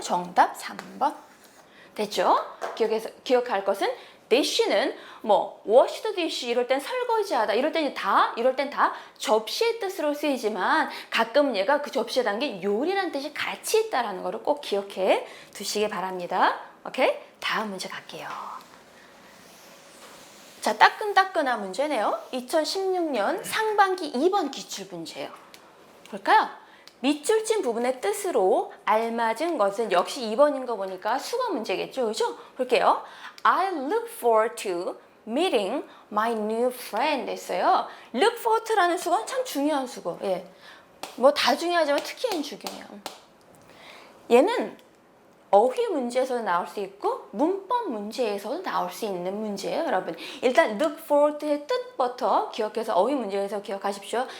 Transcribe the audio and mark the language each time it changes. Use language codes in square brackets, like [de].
[ko] 정답 3번. 됐죠? 기억할 것은 dish는 뭐 [en] wash the dish [ko] 이럴 땐 설거지하다 이럴 땐 다 접시의 뜻으로 쓰이지만 가끔은 얘가 그 접시에 담긴 요리라는 뜻이 같이 있다라는 거를 꼭 기억해 두시기 바랍니다. 오케이? 다음 문제 갈게요. 자, 따끈따끈한 문제네요. 2016년 상반기 2번 기출문제예요. 볼까요? 밑줄 친 부분의 뜻으로 알맞은 것은 역시 2번인 거 보니까 수거 문제겠죠. 그죠? 볼게요. [en] I look forward to meeting my new friend [ko] 했어요. [en] look forward to [ko] 라는 수거는 참 중요한 수거. 예. 뭐 다 중요하지만 특히 중요해요. 얘는 어휘 문제에서도 나올 수 있고 문법 문제에서도 나올 수 있는 문제예요, 여러분. 일단 [en] look forward [ko] 의 뜻부터 기억해서 어휘 문제에서 기억하십시오.